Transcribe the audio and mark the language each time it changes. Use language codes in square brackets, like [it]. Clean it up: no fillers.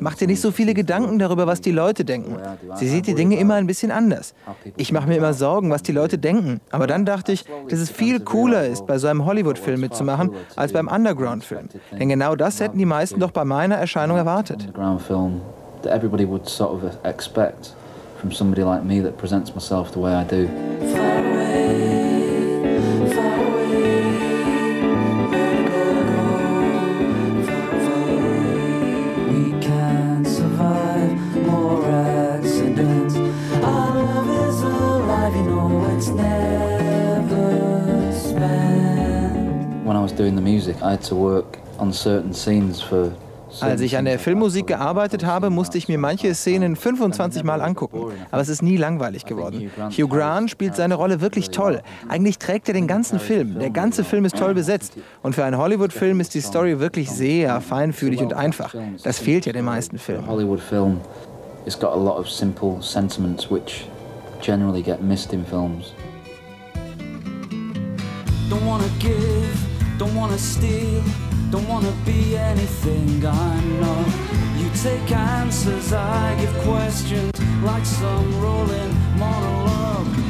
[de] Mach dir nicht so viele Gedanken darüber, was die Leute denken. Sie sieht die Dinge immer ein bisschen anders. Ich mache mir immer Sorgen, was die Leute denken. Aber dann dachte ich, dass es viel cooler ist, bei so einem Hollywood-Film mitzumachen, als beim Underground-Film. Denn genau das hätten die meisten doch bei meiner Erscheinung erwartet. [en] That everybody would sort of expect from somebody like me that presents myself the way I do. When I was doing the music, I had to work on certain scenes for. [de] Als ich an der Filmmusik gearbeitet habe, musste ich mir manche Szenen 25 Mal angucken. Aber es ist nie langweilig geworden. Hugh Grant spielt seine Rolle wirklich toll. Eigentlich trägt er den ganzen Film. Der ganze Film ist toll besetzt. Und für einen Hollywood-Film ist die Story wirklich sehr feinfühlig und einfach. Das fehlt ja den meisten Filmen. [en] Hollywood-Film has got a lot of simple sentiments, which generally get missed in films. Don't wanna give, don't wanna steal. Don't wanna be anything I'm not. You take answers, I give questions, like some rolling monologue.